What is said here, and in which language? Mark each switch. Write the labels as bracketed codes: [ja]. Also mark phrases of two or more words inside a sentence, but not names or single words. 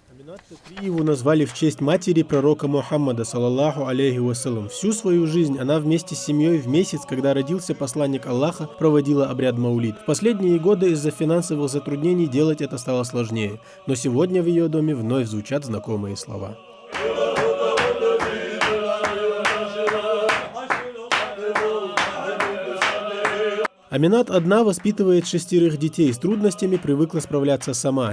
[ru] Аминат Такриеву назвали в честь матери пророка Мухаммада, [ar] صلى الله عليه وسلم. [ru] Всю свою жизнь она вместе с семьей в месяц, когда родился посланник Аллаха, проводила обряд Маулид. В последние годы из-за финансовых затруднений делать это стало сложнее, но сегодня в ее доме вновь звучат знакомые слова. Аминат одна воспитывает 6 детей, с трудностями привыкла справляться сама.